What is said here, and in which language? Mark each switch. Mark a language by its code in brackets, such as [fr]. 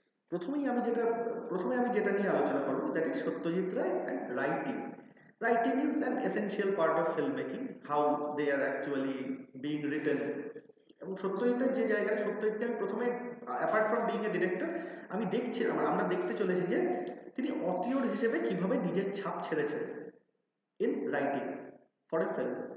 [bn] প্রথমে আমি যেটা নিয়ে আলোচনা করবো, [en] That is Satyajit Ray and writing. Writing is an essential part of filmmaking, how they are actually being written. [bn] এবং সত্যজিতের যে জায়গাটা, সত্যজিৎকে আমি প্রথমে [en] apart from being a director, [bn] আমি দেখছি আমরা দেখতে চলেছি যে তিনি অটিওর হিসেবে কিভাবে নিজের ছাপ ছেড়েছেন [en] In writing for a film.